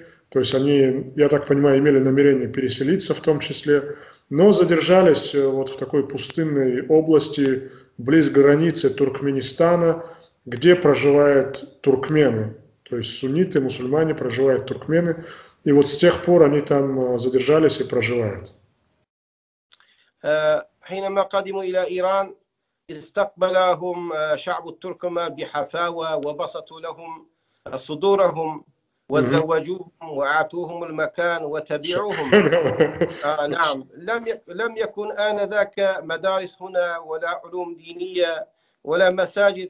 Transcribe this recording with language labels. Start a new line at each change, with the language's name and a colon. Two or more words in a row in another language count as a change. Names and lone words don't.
Russian: То есть они, я так понимаю, имели намерение переселиться в том числе, но задержались вот в такой пустынной области, близ границы Туркменистана, где проживают туркмены. То есть сунниты, мусульмане, проживают туркмены. И вот с тех пор они там задержались и проживают.
Arabic: حينما قدموا إلى إيران استقبلهم شعب التركمان بحفاوة وبسطوا لهم صدورهم وزوجوهم وأعطوهم المكان وتبعوهم. نعم، لم يكن آنذاك مدارس هنا ولا علوم دينية ولا مساجد.